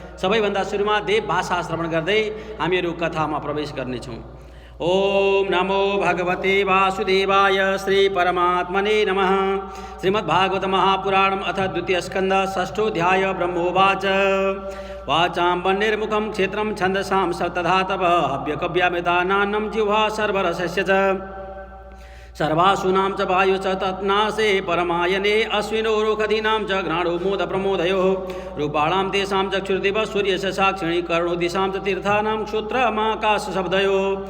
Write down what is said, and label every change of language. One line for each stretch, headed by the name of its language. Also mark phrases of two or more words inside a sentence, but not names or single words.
Nepali: सबैभन्दा सुरुमा देव भाषा श्रवण गर्दै हामीहरू कथामा प्रवेश गर्नेछौँ।
Sanskrit: ओम नमो भगवते वासुदेवाय श्री परमात्मने नमः। श्रीमद्भागवत महापुराणम् अथ द्वितीय स्कंद षष्ठोऽध्याय। ब्रह्मोवाच वाचां वह्निर्मुखं क्षेत्रं छन्दसां सप्तधा तप हव्यकव्यामृतानान्नं जिह्वा सर्वरसस्य च सर्वासुनां च वायु च तत्नासे परमायने अश्विनोरुखदीनां च घ्राणो मोद प्रमोदयोः रूपाणां तेषां चक्षुर्दिवः सूर्यस्य साक्षिणी कर्णो दिशां च तीर्थानां क्षुत्रमाकाशशब्दयोः